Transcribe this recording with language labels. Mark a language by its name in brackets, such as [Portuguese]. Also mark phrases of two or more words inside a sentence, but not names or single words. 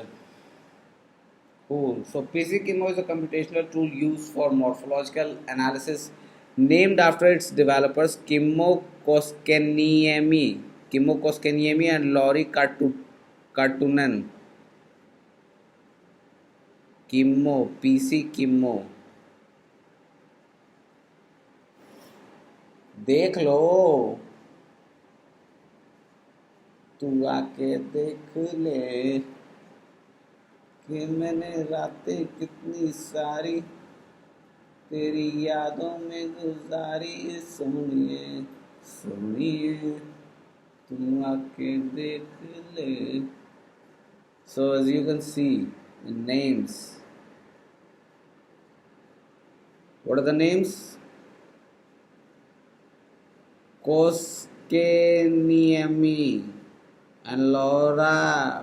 [English] Cool. So PCKimo is a computational tool used for morphological analysis named after its developers Kimmo Koskeniemi. Kimmo Koskeniemi and Lori Kartunen. Kimmo, PC Kimmo. [Hindi] देख लो तू आके देख ले कि मैंने रातें कितनी सारी तेरी यादों में गुजारी सोनिए सोनिए तू आके देख ले. [English] So as you can see the names, what are the names? Koskeniemi and Laura.